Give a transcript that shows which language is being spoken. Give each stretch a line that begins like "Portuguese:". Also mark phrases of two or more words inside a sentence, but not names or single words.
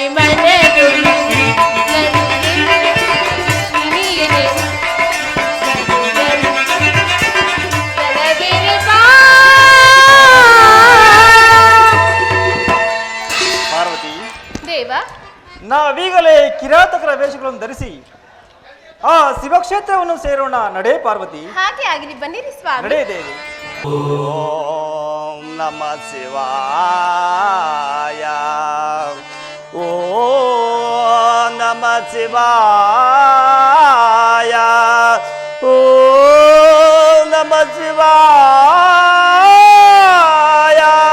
Kannada: ಪಾರ್ವತಿ, ದೇವ, ನಾವೀಗಲೇ ಕಿರಾತಕರ ವೇಷಗಳನ್ನು ಧರಿಸಿ ಆ ಶಿವಕ್ಷೇತ್ರವನ್ನು ಸೇರೋಣ. ನಡೆ ಪಾರ್ವತಿ, ಹಾಗೆ ಆಗಲಿ, ಬನ್ನಿರಿ ಸ್ವಾಮಿ. ನಡೆ ದೇವಿ.
Sanskrit: ಓಂ ನಮ ಶಿವಾಯ. ಓಂ ನಮ ಶಿವಾಯ. ಓಂ ನಮ ಶಿವಾಯ.